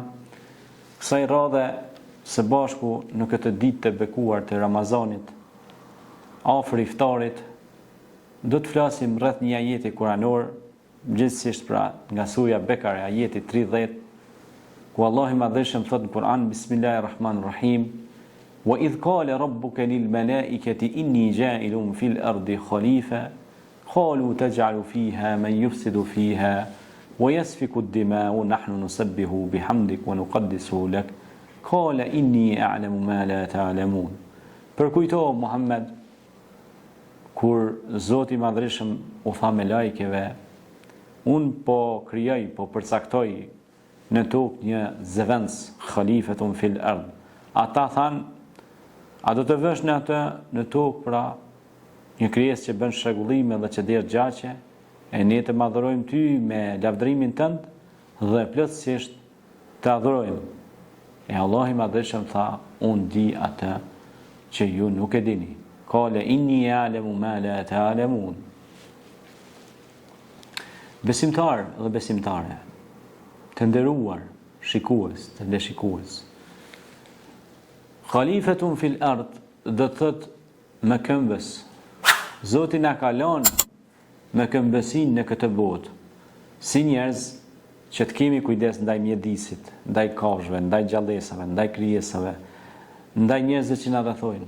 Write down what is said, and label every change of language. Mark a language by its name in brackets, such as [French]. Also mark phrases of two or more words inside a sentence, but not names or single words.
[Albanian] Kësaj radhe së bashku në këtë ditë të bekuar të Ramazanit, afër iftarit, do të flasim rreth një ajeti kuranor, gjithsesi pra nga surja Bekare, ajeti 30, ku Allahu i Madhëshëm thot në Kur'an: [Arabic] Bismillahirrahmanirrahim. وإذ قال ربك للملائكة إني جاعل في الأرض خليفة قالوا تجعل فيها من يفسد فيها ويسفك الدماء ونحن نسبح بحمدك ونقدس لك قال إني أعلم ما لا تعلمون. [Albanian] Përkujto Muhammed kur Zoti i Madhërisëm u tha me lajkeve: unë po krijoj, po përcaktoj në tokë një zëvendës, [Arabic] خليفة في الأرض. [Albanian] Ata thanë: a do të vësh në atë në tokë pra një krijesë që bën shregullime dhe që derë gjaqe, e ne të madhërojmë ty me lavdërimin tënd dhe plotësisht të adhurojmë. E Allah i Madhëshëm tha: unë di atë që ju nuk e dini. [Arabic] قال إني أعلم ما لا تعلمون. [Albanian] Besimtar dhe besimtare, të nderuar shikues, të ndeshikues, [Arabic] خليفة في الأرض [Albanian] do të thot me këmbës. Zoti na ka lënë me këmbësinë në këtë botë, si njerëz që të kemi kujdes ndaj mjedisit, ndaj kafshëve, ndaj gjallësave, ndaj krijesave, ndaj njerëzve që na rrethojnë.